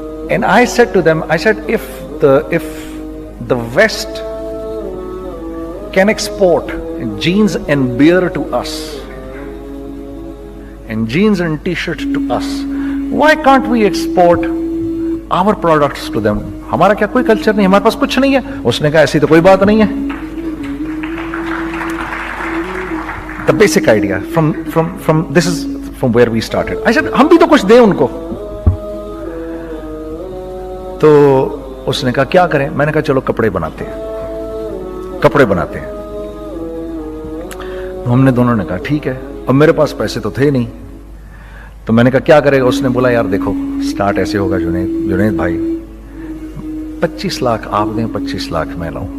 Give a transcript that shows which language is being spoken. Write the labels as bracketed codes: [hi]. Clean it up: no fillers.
[en] And I said to them, I said, if the West can export jeans and beer to us and jeans and t-shirt to us, why can't we export our products to them? [ur] ہمارا کیا کوئی culture نہیں, ہمارے پاس کچھ نہیں ہے. اس نے کہا ایسی تو کوئی بات نہیں ہے. [en] The basic idea from this is from where we started. I said [ur] ہم بھی تو کچھ دیں ان کو. تو اس نے کہا کیا کریں. میں نے کہا چلو کپڑے بناتے ہیں. ہم نے دونوں نے کہا ٹھیک ہے. اب میرے پاس پیسے تو تھے نہیں, تو میں نے کہا کیا کرے گا. اس نے بولا یار دیکھو سٹارٹ ایسے ہوگا جنید بھائی, 25 لاکھ آپ دیں, 25 لاکھ میں لاؤں.